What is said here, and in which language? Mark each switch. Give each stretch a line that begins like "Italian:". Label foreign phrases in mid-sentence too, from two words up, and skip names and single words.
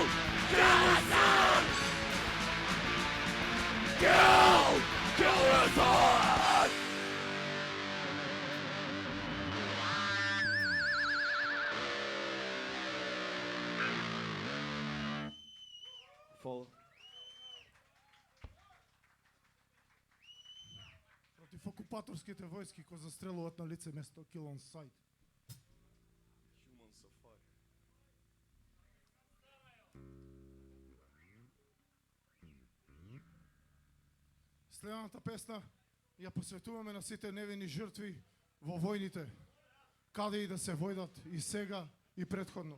English: Kill the sun! Kill! Kill the sun! Follow.
Macedonian: Против окупаторските војски кои застрелуваат на лице место
English: Kill on Sight. Human safari.
Macedonian: Следната песна ја посветуваме на сите невини жртви во војните, каде и да се војдат и сега и претходно.